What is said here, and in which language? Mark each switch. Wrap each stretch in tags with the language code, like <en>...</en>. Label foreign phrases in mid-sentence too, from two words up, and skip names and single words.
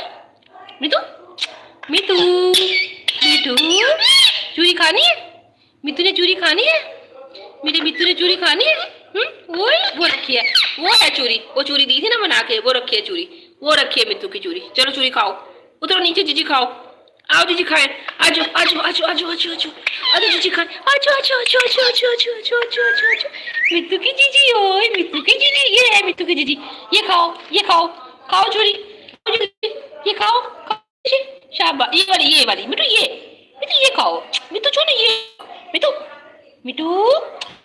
<hi>मिट्टू, मिट्टू, मिट्टू, चूरी खानी है। मिट्टू ने चूरी खानी है, मेरे मिट्टू ने चूरी खानी है। वो रखी है, वो है चूरी, वो चूरी दी थी ना बना के, वो रखी है चूरी, वो रखी है मिट्टू की चूरी। चलो चूरी खाओ, उतरो नीचे, जीजी खाओ। आओ जीजी खाए, आजो आजो आजो आजो आजो आजो आजो जीजी खाए, आजो आजो आजो आजो आजो आजो आजो आजो आजो आजो। मिट्टू की जीजी, ओए मिट्टू की जीजी, ये है मिट्टू की जीजी। ये खाओ, ये खाओ, खाओ चूरी, ये खाओ, खाओ। शाबाश, ये वाली मिट्टू, ये मिट्टू, ये खाओ मिट्टू, छो ना ये। मिट्टू, मिट्टू,</hi>